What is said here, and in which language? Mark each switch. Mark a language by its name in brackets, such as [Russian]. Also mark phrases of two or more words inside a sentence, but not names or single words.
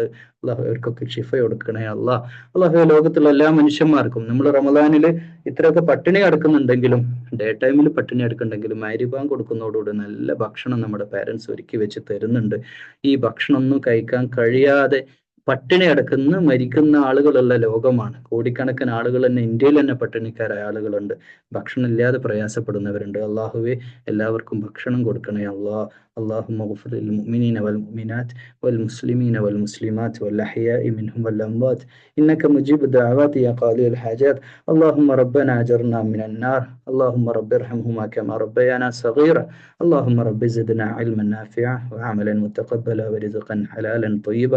[Malayalam] അള്ളാഹു അവർക്കൊക്കെ ഷിഫ കൊടുക്കണേ അല്ല. അള്ളാഹു ലോകത്തുള്ള എല്ലാ മനുഷ്യന്മാർക്കും, നമ്മൾ റമദാനിൽ ഇത്രയൊക്കെ പട്ടിണി കിടക്കുന്നുണ്ടെങ്കിലും, [English] day time [Malayalam] പട്ടിണി എടുക്കുന്നുണ്ടെങ്കിലും, മഗ്‌രിബാൻ കൊടുക്കുന്നതോടുകൂടി നല്ല ഭക്ഷണം നമ്മുടെ പാരൻസ് ഒരുക്കി വെച്ച് തരുന്നുണ്ട്. ഈ ഭക്ഷണം ഒന്നും കഴിക്കാൻ കഴിയാതെ പട്ടിണി കിടക്കുന്ന മരിക്കുന്ന ആളുകളുള്ള ലോകമാണ്. കോടിക്കണക്കിന് ആളുകൾ തന്നെ ഇന്ത്യയിൽ തന്നെ പട്ടിണിക്കാരായ ആളുകളുണ്ട്, ഭക്ഷണം ഇല്ലാതെ പ്രയാസപ്പെടുന്നവരുണ്ട്. അള്ളാഹുവെ എല്ലാവർക്കും ഭക്ഷണം കൊടുക്കണേ അല്ലാ. [Arabic] اللهم اغفر للمؤمنين والمؤمنات والمسلمين والمسلمات والأحياء منهم والأموات إنك مجيب الدعوات يا قاضي الحاجات. اللهم ربنا أجرنا من النار. اللهم رب ارحمهما كما ربيانا صغيرا. اللهم رب زدنا علما نافعا وعملا متقبلا ورزقا حلالا طيبا.